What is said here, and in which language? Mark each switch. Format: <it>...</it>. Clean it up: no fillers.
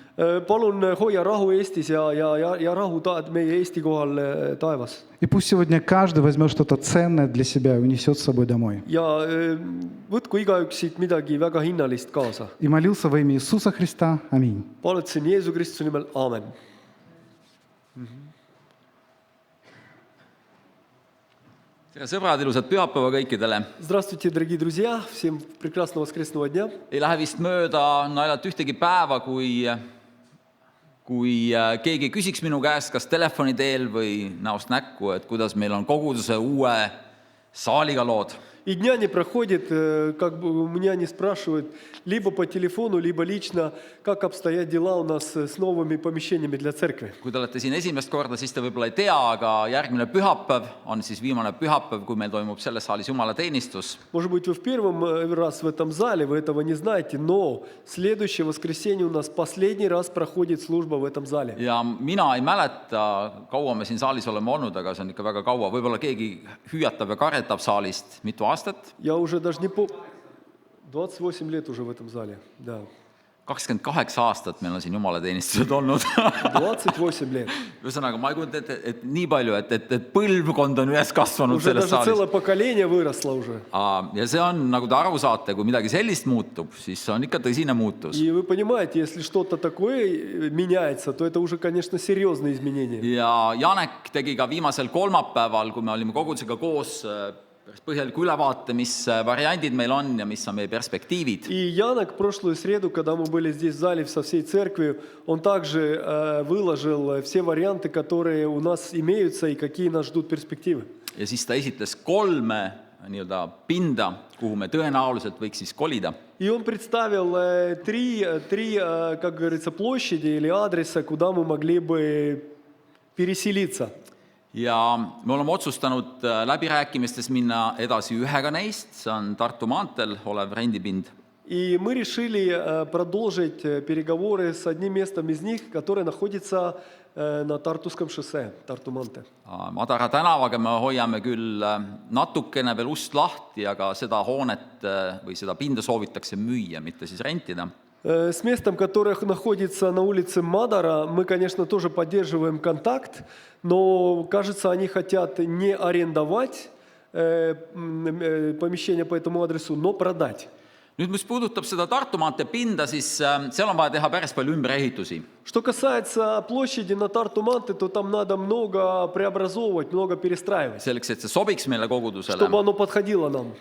<et>Palun hoia rahu Eestis ja rahu meie Eesti kohal taevas.</et> <ru>И пусть сегодня каждый возьмет что-то ценное для себя и унесет с собой домой.</ru> <et>Ja võtku igaüks siit midagi väga hinnalist kaasa.</et> <ru>И молился во имя Иисуса Христа. Аминь.</ru> <et>Palutasin Jeesu Kristuse nimel, aamen. Tere sõbrad, ilusat pühapäeva kõikidele.</et> <ru>Здравствуйте, дорогие друзья. Всем прекрасного воскресного дня.</ru> <et>Ei lähe vist mööda naljalt ühtegi päeva, kui keegi küsiks minu käest kas telefoni teel või näost näkku, et kuidas meil on koguduse uue saaliga lood.</et> <ru>И дня не проходит, как бы у меня не спрашивают, либо по телефону, либо лично, как обстоят дела у нас с новыми помещениями для церкви.</ru> <et>Kui te olete siin esimest korda, siis te võib-olla ei tea, aga järgmine pühapäev on siis viimane pühapäev, kui meil toimub selles saalis jumalateenistus.</et> <ru>Может быть, вы в первый раз в этом зале, вы этого не знаете, но следующее воскресенье у нас последний раз проходит служба в этом зале.</ru> <et>Ja mina ei mäleta, kaua me siin saalis oleme olnud, aga see on ikka väga kaua. Võib-olla keegi hüüatab ja karetab saalist mitu aastat.</et> <ru>Я уже даже не помню. 28 лет уже в этом зале, да.</ru> <et>28 aastat meil on siin jumalateenistused olnud.</et> <ru>28 лет.</ru> <et>Ühesõnaga, ma ei kujuta ette, et nii palju, et põlvkond on ühes kasvanud</et> <ru>Уже</ru> <et>selles</et> <ru>даже</ru> <et>saalis.</et> <ru>целое поколение выросло уже.</ru> <et>Ja see on, nagu te aru saate, kui midagi sellist muutub, siis see on ikka tõsine muutus.</et> <ru>И вы понимаете, если что-то такое меняется, то это уже, конечно, серьезные изменения.</ru> <et>Ja Janek tegi ka viimasel kolmapäeval, kui me olime kogudusega koos, päris põhjaliku ülevaate, mis variandid meil on ja mis on meie perspektiivid.</et> <ru>И Янок в прошлую среду, когда мы были здесь в зале со всей церковью, он также выложил все варианты, которые у нас имеются и какие нас ждут перспективы.</ru> <et>Ja siis ta esitles 3 nii-öelda pinda, kuhu me tõenäoliselt võiks siis kolida.</et> <ru>И он представил три, как говорится, площади или адреса, куда мы могли бы переселиться.</ru> <et>Ja me oleme otsustanud läbirääkimistes minna edasi ühega neist, see on Tartu maanteel olev rendipind.</et> <ru>И мы решили продолжить переговоры с одним местом из них, которое находится на Тартуском шоссе, Tartu-Mante.</ru> <et>Madara tänavaga me hoiame küll natukene veel ust lahti, aga seda hoonet või seda pinda soovitakse müüa, mitte siis rentida.</et> <ru>С местом, которое находится на улице Мадара, мы, конечно, тоже поддерживаем контакт, но, кажется, они хотят не арендовать помещение по этому адресу, но продать.</ru> <et>Nüüd, mis puudutab seda Tartu maantee pinda, siis seal on vaja teha päris palju ümberehitusi.</et> <ru>Что касается площади на Тарту Манте, то там надо много преобразовывать, много перестраивать,</ru> <et>Selleks, et see sobiks meile kogudusele.</et> <ru>чтобы оно подходило нам.</ru>